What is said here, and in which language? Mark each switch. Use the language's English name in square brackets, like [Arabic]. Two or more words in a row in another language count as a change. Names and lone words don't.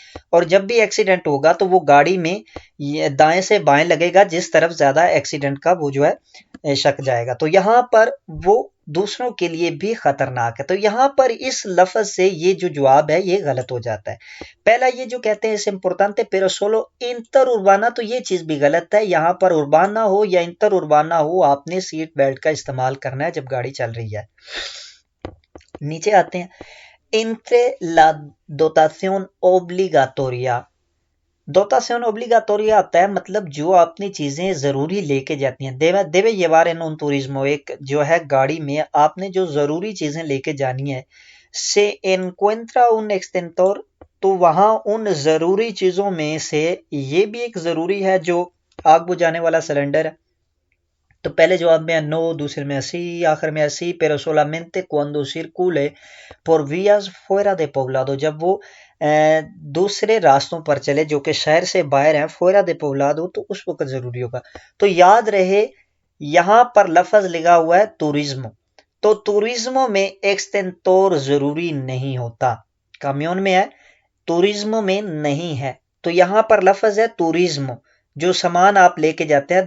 [Urdu] اور جب بھی ایکسیڈنٹ ہوگا تو وہ گاڑی میں دائیں سے بائیں لگے گا جس طرف زیادہ ایکسیڈنٹ کا وہ جو ہے شک جائے گا. تو یہاں پر وہ دوسروں کے لیے بھی خطرناک ہے. تو یہاں پر اس لفظ سے یہ جو جواب ہے یہ غلط ہو جاتا ہے. پہلا یہ جو کہتے ہیں [Spanish] es importante pero solo interurbana, [Urdu] تو یہ چیز بھی غلط ہے. یہاں پر اربانا ہو یا انٹر اربانا ہو آپ نے سیٹ بیلٹ کا استعمال کرنا ہے جب گاڑی چل رہی ہے. نیچے آتے ہیں [Spanish] entre la dotación obligatoria. dotación obligatoria [Urdu] آتا ہے مطلب جو اپنی چیزیں ضروری لے کے جاتی ہیں. [Spanish] دیوے llevar en un turismo, [Urdu] ایک جو ہے گاڑی میں آپ نے جو ضروری چیزیں لے کے جانی ہے. [Spanish] se encuentra un extintor, [Urdu] تو وہاں ان ضروری چیزوں میں سے یہ بھی ایک ضروری ہے جو آگ بجھانے والا سلنڈر ہے. تو پہلے جواب میں نو, دوسرے میں اسی, آخر میں اسی. [Spanish] pero solamente cuando circule por vías fuera de poblado, [Urdu] جب وہ دوسرے راستوں پر چلے جو کہ شہر سے باہر ہیں, [Spanish] fuera de poblado, [Urdu] تو اس وقت ضروری ہوگا. تو یاد رہے یہاں پر لفظ لگا ہوا ہے توریزمو, تو توریزمو میں ایکسٹینٹور ضروری نہیں ہوتا. کامیون میں ہے, توریزمو میں نہیں ہے. تو یہاں پر لفظ ہے توریزمو, جو سامان آپ لے کے جاتے ہیں.